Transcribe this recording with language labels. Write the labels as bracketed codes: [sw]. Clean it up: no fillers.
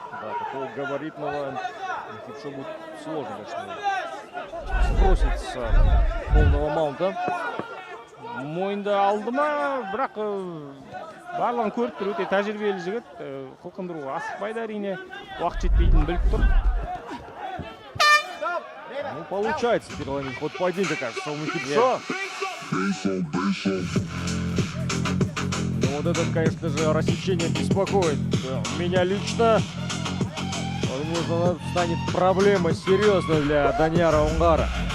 [ru] Да, такого габаритного Мухипшо будет сложно, конечно, сбросить с полного маунта. [kk] Мойынды алды ма, бірақ барлығын көріп тұр, өте тәжірибелі жігіт. Қылқындыруға асықпайды әрине, уақыт жетпейтінін біліп тұр. [ru] Ну, получается переломить ход поединка, кажется, у Мухипшо. Но вот это, конечно же, рассечение беспокоит меня лично. Возможно, это станет проблемой серьезной для Данияра Оңғара.